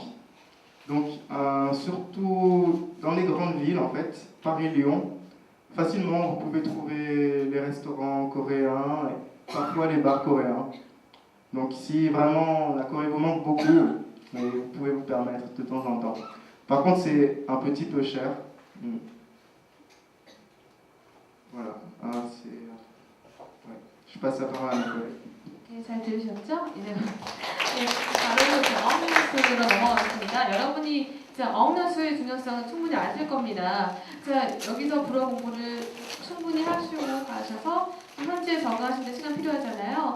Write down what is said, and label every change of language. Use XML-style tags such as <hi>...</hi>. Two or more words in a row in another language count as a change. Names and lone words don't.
<fr>Donc, surtout dans les grandes villes, en fait, Paris, Lyon, facilement, vous pouvez trouver les restaurants coréens et parfois les bars coréens. Donc si vraiment la Corée vous manque beaucoup, mais vous pouvez vous permettre de temps en temps. Par contre, c'est un petit peu cher. Voilà. Ouais. Je passe la parole à mes collègues.</fr> <ko>네, 잘 들으셨죠? 이제 바로 어학연수로 넘어가겠습니다. 여러분이 어학연수의 중요성은 충분히 아실 겁니다. 자, 여기서 불어 공부를 충분히 하시고 가셔서 현지에 적응하시는 데 시간 필요하잖아요.</ko>